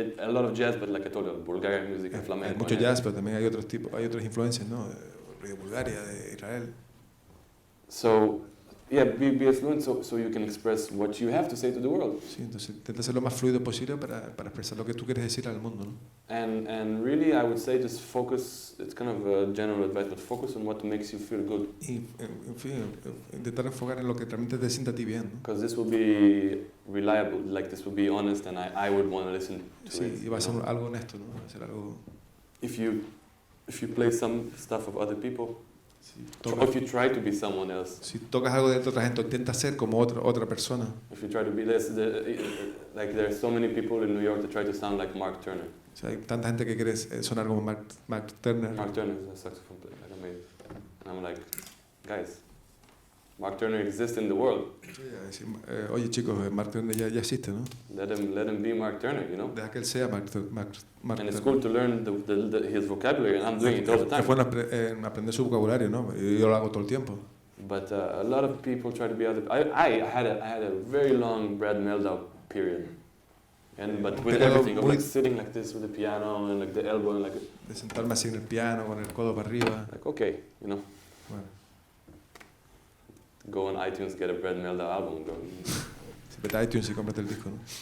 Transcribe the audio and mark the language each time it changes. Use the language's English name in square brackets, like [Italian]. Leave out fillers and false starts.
[English] A lot of jazz, but like I told you, Bulgarian music and flamenco. [Spanish] Hay mucho jazz, pero también hay otros influencias, ¿no? De Bulgaria, de Israel. [English] So, yeah, be as fluent so you can express what you have to say to the world. [Spanish] Sí, entonces intenta ser lo más fluido posible para expresar lo que tú quieres decir al mundo, ¿no? [English] And really, I would say just focus. It's kind of a general advice, but focus on what makes you feel good. [Spanish] Y, en fin, intentar enfocar en lo que realmente te sienta a ti bien, ¿no? [English] Because this will be reliable, like this will be honest, and I would want to listen to it. [Spanish] Sí, y va a ser algo honesto, ¿no? Va a ser algo. [English] If you play some stuff of other people, or if you try to be someone else. [Spanish] Si tocas algo de otra gente, intenta ser como otra persona. [English] If you try to be like there are so many people in New York that try to sound like Mark Turner. [Spanish] O sea, hay tanta gente que quiere sonar como Mark Turner. [English] Mark Turner is a saxophone player, like amazing. And I'm like, guys, Mark Turner exists in the world. [Spanish] Sí, oye chicos, Mark Turner ya existe, ¿no? [English] Let him be Mark Turner, you know. [Spanish] Deja que él sea Mark [English] And it's cool to learn his vocabulary, and I'm doing it all the time. [Spanish] Es bueno aprender su vocabulario, ¿no? Yo lo hago todo el tiempo. [English] But a lot of people try to be other. I had a very long Brad Meldau period, but with everything, of like sitting like this with the piano and like the elbow and like. [Spanish] De sentarme así en el piano con el codo para arriba. [English] Like okay, you know. [Spanish] Bueno. [English] Go on iTunes, get a Brad Meldau album. [Spanish] Vete a iTunes y cómprate el disco, ¿no?